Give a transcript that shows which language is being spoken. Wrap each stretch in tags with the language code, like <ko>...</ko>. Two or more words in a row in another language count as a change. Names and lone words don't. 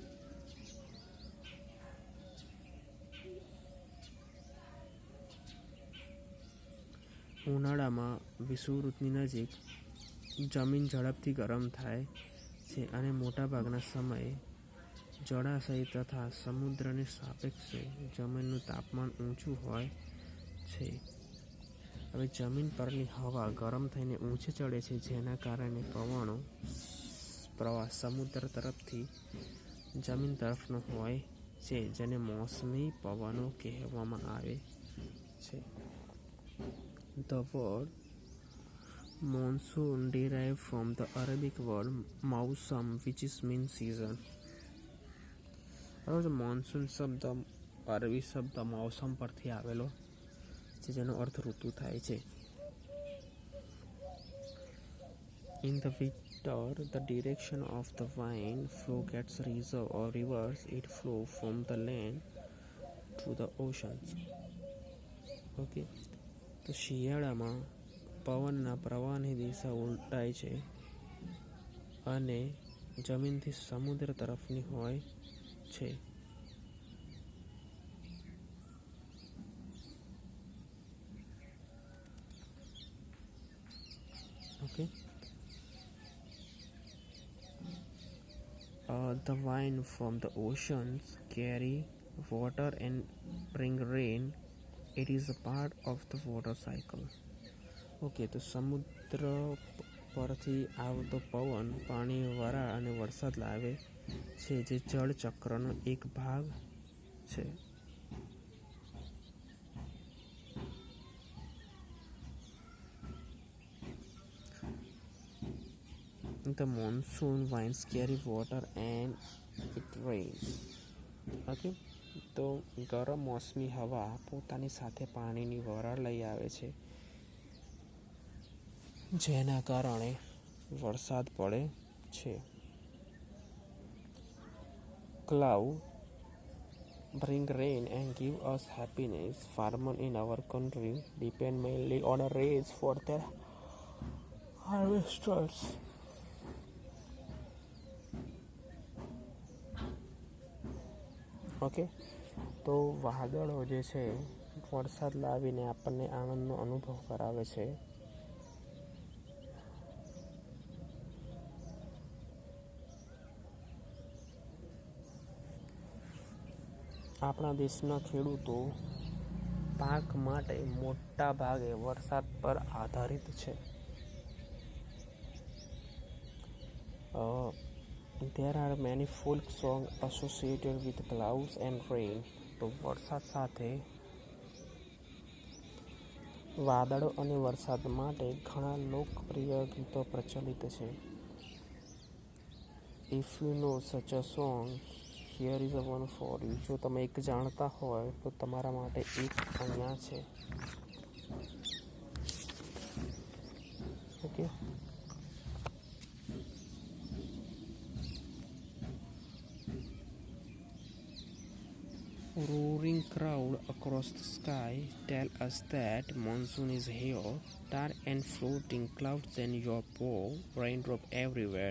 <gu>ઉનાળામાં વિષુવવૃત્તની નજીક જમીન ઝડપથી ગરમ થાય છે અને મોટાભાગના સમયે જળાશય તથા સમુદ્રની સાપેક્ષે જમીનનું તાપમાન ઊંચું હોય છે. હવે જમીન પરની હવા ગરમ થઈને ઊંચે ચડે છે, જેના કારણે પવનનો પ્રવાહ સમુદ્ર તરફથી જમીન તરફનો હોય છે, જેને મોસમી પવનો કહેવામાં આવે છે.</gu> <en>The word monsoon derived from the Arabic word mausam, which is mean season.</en> <gu>મોન્સૂન શબ્દ અરબી શબ્દ મૌસમ પરથી આવેલો છે, જેનો અર્થ ઋતુ થાય છે.</gu> <en>In the winter, the direction of the wind flow gets reversed. It flows from the land to the oceans. Okay.</en> <gu>તો શિયાળામાં પવનના પ્રવાહની દિશા ઉલટાય છે અને જમીનથી સમુદ્ર તરફની હોય છે.</gu> <en>Okay. The wind from the oceans carry water and bring rain. It is a part of the water cycle.</en> <gu>Okay, તો સમુદ્ર પરથી આવતો પવન પાણી, વરાળ અને વરસાદ લાવે છે, જે જળ ચક્રનો એક ભાગ છે.</gu> <en>The monsoon winds carry water and it rains. Okay.</en> <gu>તો ગરમ મોસમી હવા પોતાની સાથે પાણીની વરાળ લઈ આવે છે, જેના કારણે વરસાદ પડે છે.</gu> <en>Cloud bring rain and give us happiness. Farmers in our country depend mainly on a rain for their harvesters. ઓકે.</en> <gu>તો વાદળો જે છે વરસાદ લાવીને આપણને આનંદનો અનુભવ કરાવે છે. આપણા દેશના ખેડૂતો પાક માટે મોટા ભાગે વરસાદ પર આધારિત છે.</gu> <en>There are many folk songs associated with clouds and rain.</en> <gu>તો વરસાદ સાથે વાદળો અને વરસાદ માટે ઘણા લોકપ્રિય ગીતો પ્રચલિત છે.</gu> <en>If you know such a song, here is a one for you.</en> <gu>જો તમે એક જાણતા હોય તો તમારા માટે એક અહીંયા છે.</gu> <en>okay. Roaring crowd across the sky tell us that monsoon is here. Dark and floating clouds and your bow, raindrop everywhere.</en>